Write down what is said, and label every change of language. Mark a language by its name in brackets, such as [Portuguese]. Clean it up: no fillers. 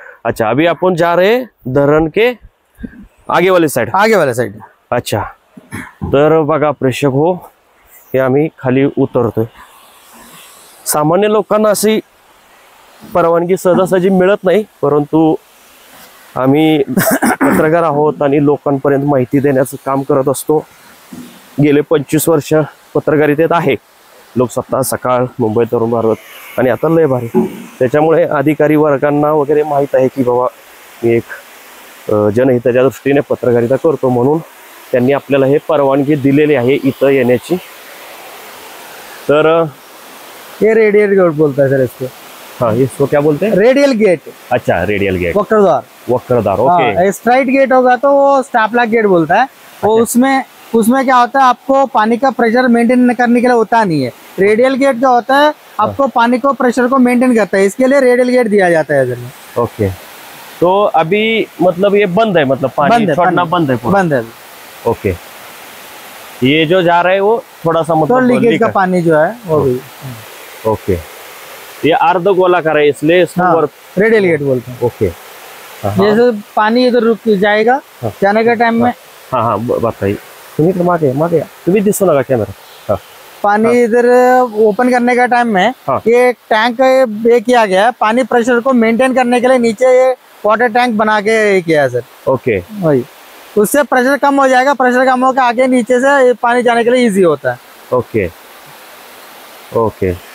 [Hindi] अच्छा, अभी अपन जा रहे धरण के आगे वाले साइड. आगे वाले साइड. [Marathi] अच्छा. तर बघा प्रेक्षक हो, हे आम्ही खाली उतरतोय. सामान्य लोकांना अशी परवानगी सहजासहजी मिळत नाही, परंतु आम्ही पत्रकार आहोत आणि लोकांपर्यंत माहिती देण्याचं काम करत असतो. गेले 25 वर्ष पत्रकारितेत आहे. लोकसत्ता, सकाळ, मुंबई तरुण भारत आणि आता लय भारी. त्याच्यामुळे अधिकारी वर्गांना वगैरे माहीत आहे की बाबा मी एक जनहिताच्या दृष्टीने पत्रकारिता करतो, म्हणून त्यांनी आपल्याला हे परवानगी दिलेली आहे इथं येण्याची. तर [Hindi] ये रेडियल गेट बोलता है सर इसको. हाँ, इसको क्या बोलते हैं? Radial gate. अच्छा, radial gate, वक्रद्वार. वक्रद्वार. Okay. Straight gate होगा तो वो स्टैपलर गेट बोलता है. वो उसमें क्या होता है, आपको पानी का प्रेशर मेंटेन करने के लिए होता नहीं है. रेडियल गेट क्या होता है, आपको पानी को प्रेशर को मेंटेन करता है, इसके लिए रेडियल गेट दिया जाता है इधर में. ओके. तो अभी मतलब ये बंद है, मतलब पानी छोड़ना बंद है पूरा? बंद है. ओके. ये जो जा रहा है वो थोड़ा सा तो मतलब लीकेज का पानी जो है वो भी. ओके. ये अर्ध गोलाकार है इसलिए इसको रेडियल गेट बोलते हैं. ओके. जैसे पानी इधर रुक जाएगा जाने के टाइम में. हाँ हाँ, बताइए. [Marathi] तुम्ही तर मागे तुम्ही दिसू नका कॅमेरा. [Hindi] हाँ. पानी इधर ओपन करने का टाइम में ये टैंक ये किया गया है, पानी प्रेशर को मेंटेन करने के लिए नीचे ये वाटर टैंक बना के किया है सर. ओके. वही, उससे प्रेशर कम हो जाएगा. प्रेशर कम होकर आगे नीचे से पानी जाने के लिए इजी होता है. ओके. ओके.